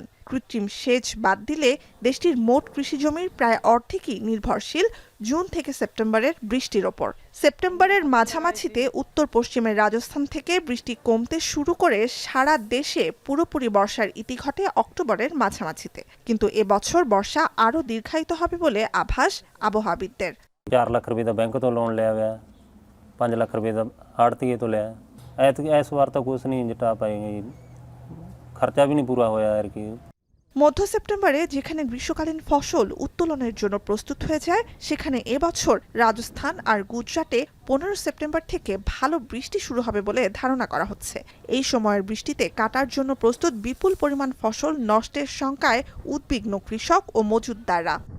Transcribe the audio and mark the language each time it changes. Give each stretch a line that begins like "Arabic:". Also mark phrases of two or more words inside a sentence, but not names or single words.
Bangla: কৃত্রিম সেচ বাদ দিলে দেশটির মোট কৃষিজমির প্রায় অর্ধেকই নির্ভরশীল জুন থেকে সেপ্টেম্বরের বৃষ্টির ওপর। সেপ্টেম্বরের মাঝামাঝিতে উত্তর পশ্চিমের রাজস্থান থেকে বৃষ্টি কমতে শুরু করে সারা দেশে পুরোপুরি বর্ষার ইতি ঘটে অক্টোবরের মাঝামাঝিতে। কিন্তু এবছর বর্ষা আরও দীর্ঘায়িত হবে বলে আভাস আবহাওয়াবিদদের।
Punjabi: 4 ਲੱਖ ਰੁਪਏ ਦਾ ਬੈਂਕ ਤੋਂ ਲੋਨ ਲਿਆ ਹੋਇਆ, 5 ਲੱਖ ਰੁਪਏ ਦਾ ਆੜਤੀਏ ਤੋਂ ਲਿਆ। ਇਸ ਵਾਰ ਤਾਂ ਕੁਝ ਨਹੀਂ ਜਟਾ ਪਾਏਗੇ, ਖਰਚਾ ਭੀ ਨਹੀਂ ਪੂਰਾ ਹੋਇਆ ਯਾਰ ਕਿ।
Bangla: মধ্য সেপ্টেম্বরে যেখানে গ্রীষ্মকালীন ফসল উত্তোলনের জন্য প্রস্তুত হয়ে যায়, সেখানে এবছর রাজস্থান আর গুজরাটে 15 সেপ্টেম্বর থেকে ভালো বৃষ্টি শুরু হবে বলে ধারণা করা হচ্ছে। এই সময়ের বৃষ্টিতে কাটার জন্য প্রস্তুত বিপুল পরিমাণ ফসল নষ্টের শঙ্কায় উদ্বিগ্ন কৃষক ও মজুতদাররা।